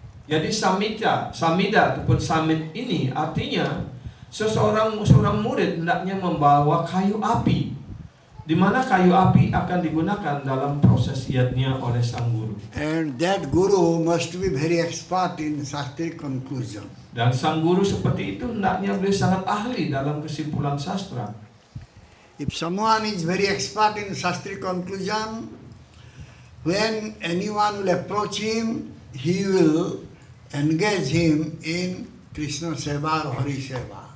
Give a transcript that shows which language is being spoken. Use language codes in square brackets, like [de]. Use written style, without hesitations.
[id] Jadi samida ataupun samit ini artinya seorang murid hendaknya membawa kayu api, di mana kayu api akan digunakan dalam proses yadnya oleh sang guru. [en] And that guru must be very expert in Shastric conclusion. [id] Dan sang guru seperti itu hendaknya beliau sangat ahli dalam kesimpulan sastra. [en] If someone is very expert in Shastric conclusion, when anyone will approach him, he will engage him in Krishna Seva or Hari Seva.